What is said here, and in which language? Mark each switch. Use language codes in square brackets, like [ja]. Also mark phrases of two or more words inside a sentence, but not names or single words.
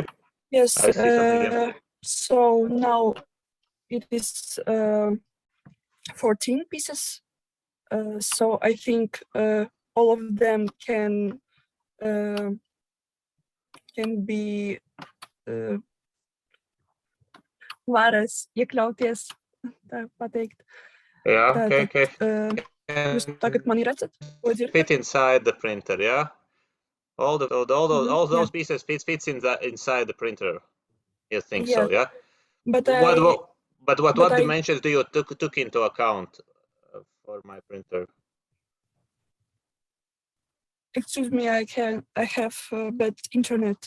[en] Yes. I see something there. So now it is 14 pieces. So I think all of them can be [lv] varas iekļauties, tā pateikt. [en] Yeah, okay. [lv] Jūs tagad mani redzat? [en] Fit inside the printer, yeah? All those pieces fits inside the printer. You think so, yeah? But what dimensions do you took into account for my printer? Excuse me, I have bad internet.